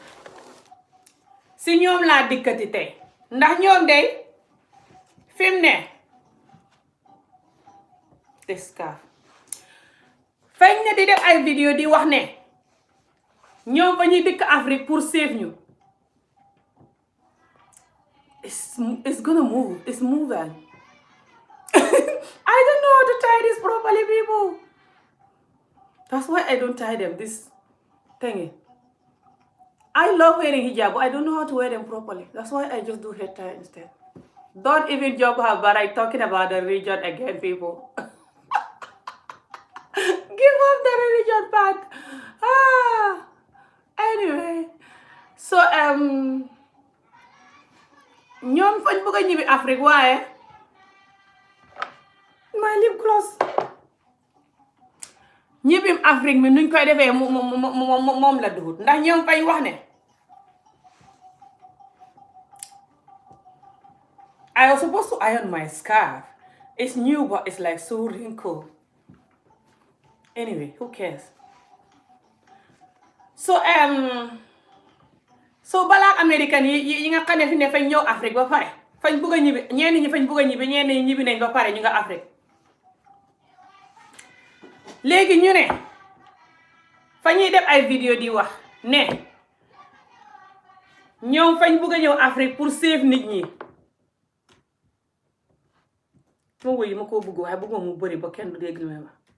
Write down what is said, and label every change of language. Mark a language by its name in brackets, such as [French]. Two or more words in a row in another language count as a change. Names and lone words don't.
[Wolof] Si ñoom laa dikkati tey. Ndax ñoom de fim ne deskaaf fañ ne di def ay vidéo di wax ne ñoom fa ñuy dëkk Afrique [French] pour save [Wolof] ñu. [English] It's gonna move. It's moving. I don't know how to tie this properly, people. That's why I don't tie them this thingy. I love wearing hijab, but I don't know how to wear them properly. That's why I just do head tie instead. Don't even joke about I talking about the religion again, people. Give up the religion part. Anyway, so [Wolof] ñoom fañ bëgg a ñibbi Afrique waaye [English] my lip gloss [Wolof] ñibbim Afrique mi nuñ koy defee moom la dugut ndax ñoom fañ wax ne [English] I was supposed to iron my scarf. It's new but it's like so wrinkled. Anyway, who cares? [Wolof] So balaa American yi nga xam ne fi ne fañ ñëw Afrique ba pare fañ bëgg a ñibbi ñenn ñi fañ bëgg a ñibbi ñenn ñi ñibbi nañ ba pare ñu nga Afrique léegi ñu ne fa ñuy def ay vidéo di wax ne ñoom fañ bëgg a ñëw Afrique [French] pour save [Wolof] nit ñi ma woy ma koo bëgg waaye bëgguma mu bëri ba kenn du dégg li may wax.